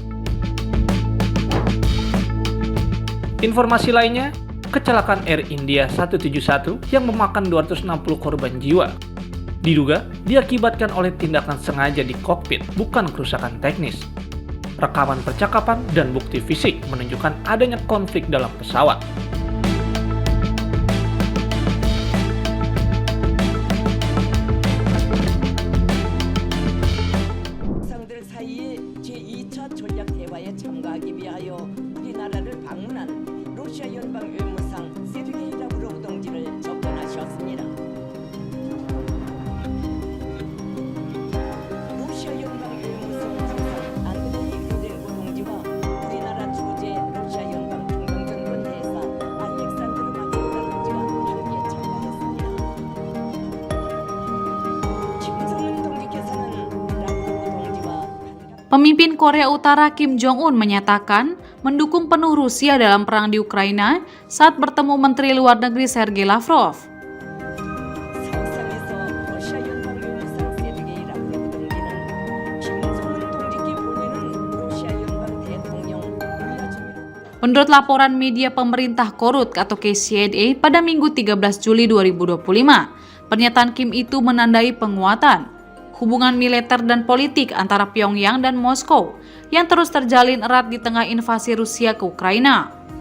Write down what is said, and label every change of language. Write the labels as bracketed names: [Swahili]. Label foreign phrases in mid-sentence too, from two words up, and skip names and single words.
[Indonesian] Informasi lainnya, kecelakaan Air India 171 yang memakan 260 korban jiwa diduga diakibatkan oleh tindakan sengaja di kokpit, bukan kerusakan teknis. Rekaman percakapan dan bukti fisik menunjukkan adanya konflik dalam pesawat. [Korean] 상들 사이에 제2차 전략 대화에 참가하기 위하여 우리나라를 방문한 러시아 연방 외무상 세르게이 라브로브 동지를 접견하셨습니다. 러시아 연방 외무성 장관 안드레이 루덴코 동지와 우리나라 주재 러시아 연방 중동정권 대사 알렉산드르 마케타 동지가 함께 참가했습니다. 김정은 동지께서는 라브로브 동지와 [Indonesian] Pemimpin Korea Utara Kim Jong-un menyatakan mendukung penuh Rusia dalam perang di Ukraina saat bertemu Menteri Luar Negeri Sergei Lavrov. [Korean] 석상에서 러시아 연방 외무상 세르게이 라브로브 동지는 김정은 동지께 보내는 러시아 연방 대통령 블라디미르 [Indonesian] Menurut laporan media pemerintah Korut atau KCNA pada Minggu 13 Juli 2025, pernyataan Kim itu menandai penguatan hubungan militer dan politik antara Pyongyang dan Moskow yang terus terjalin erat di tengah invasi Rusia ke Ukraina.